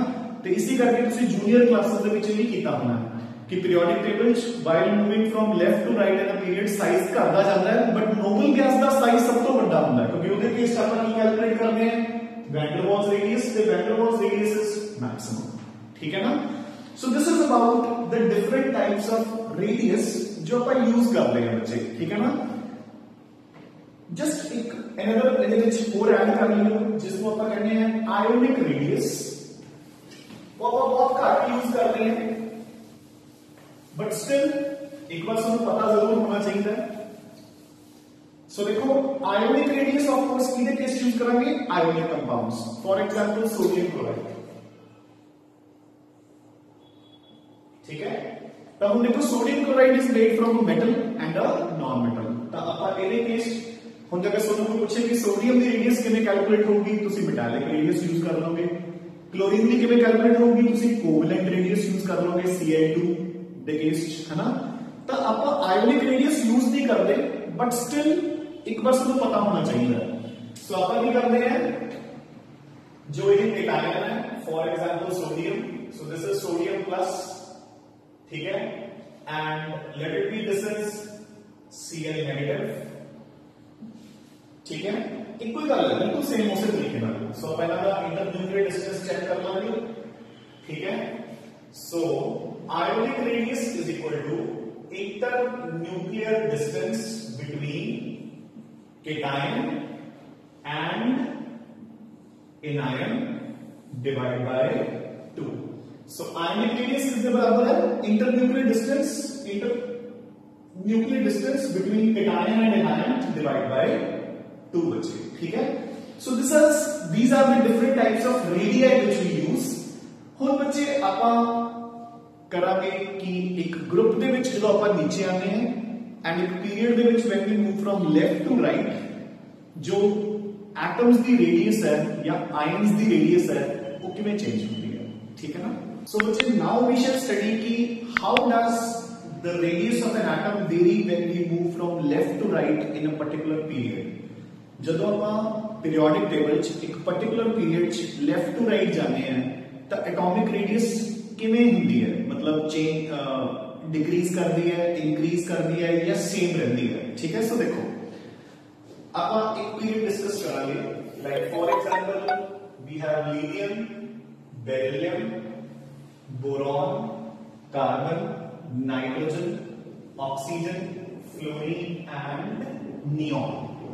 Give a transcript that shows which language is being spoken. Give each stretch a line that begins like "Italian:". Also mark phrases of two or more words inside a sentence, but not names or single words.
Punjabi: ਤੇ ਇਸੇ ਕਰਕੇ ਤੁਸੀਂ
English: junior classes
Punjabi: ਦੇ ਵਿੱਚ ਵੀ ਕੀਤਾ ਹੋਣਾ ਕਿ
English: periodic table
Punjabi: ਚ
English: while moving from left to right in a period
Punjabi: ਸਾਈਜ਼ ਘਟਦਾ ਜਾਂਦਾ ਹੈ,
English: but noble gas
Punjabi: ਦਾ ਸਾਈਜ਼ ਸਭ ਤੋਂ ਵੱਡਾ ਹੁੰਦਾ ਹੈ, ਕਿਉਂਕਿ ਉਹਦੇ ਕੇਸ ਚ ਆਪਾਂ ਕੀ ਕੈਲਕੂਲੇਟ ਕਰਦੇ ਹਾਂ?
English: Van der Waals radius ਤੇ Van der Waals radius is maximum.
Punjabi: ਠੀਕ ਹੈ ਨਾ?
English: so this is about the different types of radius
Hindi: जो अपन यूज करते हैं बच्चे। ठीक है ना?
Punjabi: जस्ट एक अनदर ਇਹਦੇ ਵਿੱਚ ਹੋਰ ਐਡ ਕਰ ਲਿਓ ਜਿਸ ਨੂੰ ਆਪਾਂ ਕਹਿੰਦੇ ਆ
English: ionic radius.
Hindi: वो ਆਪਾਂ बहुत ਘੱਟ यूज करते हैं,
English: but still
Hindi: एक बार ਸਾਨੂੰ पता जरूर होना चाहिए। सो देखो
English: ionic radius of course
Hindi: किसके केस यूज करेंगे?
English: ionic compounds, for example sodium chloride.
Hindi: ठीक है? तो हम देखो
English: sodium chloride is made from a metal and a non metal.
Punjabi: तो ਆਪਾਂ ਇਹਦੇ ਕੇਸ ਹੁਣ ਜੇਕਰ ਤੁਹਾਨੂੰ ਕੋਈ ਪੁੱਛੇ ਕਿ ਸੋਡੀਅਮ ਦੀ ਰੇਡੀਅਸ ਕਿਵੇਂ ਕੈਲਕੂਲੇਟ ਹੋਊਗੀ, ਤੁਸੀਂ
English: metallic radius
Punjabi: ਯੂਜ਼ ਕਰ ਲਓਗੇ। ਕਲੋਰੀਨ ਦੀ ਕਿਵੇਂ ਕੈਲਕੂਲੇਟ ਹੋਊਗੀ, ਤੁਸੀਂ
English: covalent radius
Punjabi: ਯੂਜ਼ ਕਰ ਲਓਗੇ Cl2 ਦੇ ਕੇਸ ਚ, ਹੈ ਨਾ? ਤਾਂ ਆਪਾਂ
English: ionic radius
Punjabi: ਯੂਜ਼ ਨਹੀਂ ਕਰਦੇ,
English: but still
Punjabi: ਇੱਕ ਵਾਰ ਤੁਹਾਨੂੰ ਪਤਾ ਹੋਣਾ ਚਾਹੀਦਾ। ਸੋ ਆਪਾਂ ਕੀ ਕਰਦੇ ਹਾਂ, ਜੋ ਇਹ ਕੈਟਾਇਨ ਹੈ
English: for example sodium, so this is sodium plus,
Hindi: ठीक है,
English: and let it be this is Cl negative.
Hindi: ठीक है?
Punjabi: ਇੱਕ ਕੋਈ ਗੱਲ ਹੈ ਬਿਲਕੁਲ ਸੇਮ ਉਸੀ ਤਰੀਕੇ ਨਾਲ। ਸੋ ਪਹਿਲਾ ਦਾ
English: internuclear distance
Punjabi: ਚੈੱਕ ਕਰ ਲਾਂਗੇ।
Hindi: ठीक है?
English: so ionic radius is equal to internuclear distance between cation and anion divide by 2. so ionic radius
Hindi: किसके बराबर है?
English: internuclear distance between cation and anion divide by 2 बचे।
Hindi: ठीक है?
English: सो these are the different types of radii which we use।
Punjabi: ਹੁਣ ਬੱਚੇ ਆਪਾਂ ਕਰਾਂਗੇ ਕਿ ਇੱਕ ਗਰੁੱਪ ਦੇ ਵਿੱਚ ਜਦੋਂ ਆਪਾਂ ਨੀਚੇ ਆਉਂਦੇ ਹਾਂ ਐਂਡ ਇੱਕ ਪੀਰੀਅਡ ਦੇ ਵਿੱਚ
English: when we move from left to right,
Punjabi: ਜੋ ਐਟਮਸ ਦੀ ਰੇਡੀਅਸ ਹੈ ਜਾਂ ਆਇਨਸ ਦੀ ਰੇਡੀਅਸ ਹੈ ਉਹ ਕਿਵੇਂ ਚੇਂਜ ਹੁੰਦੀ ਹੈ। ਠੀਕ ਹੈ ਨਾ?
English: So बच्चे now we shall study कि how does the radius of an atom vary when we move from left to right in a particular period।
Punjabi: ਜਦੋਂ ਆਪਾਂ
English: periodic table
Punjabi: ਚ ਇੱਕ
English: particular period
Punjabi: ਚ
English: left to right
Punjabi: ਜਾਂਦੇ ਹਾਂ ਤਾਂ
English: atomic radius
Punjabi: ਕਿਵੇਂ ਹੁੰਦੀ ਹੈ,
Hindi: मतलब
English: change decrease
Hindi: करती है, इंक्रीज करती है या सेम रहती है। ठीक है?
Punjabi: ਸੋ ਦੇਖੋ ਆਪ ਇੱਕ ਪੀਰੀਅਡ ਡਿਸਕਸ ਕਰਾਂਗੇ,
English: like for example we have lithium, beryllium, boron, carbon, nitrogen, oxygen, fluorine and neon.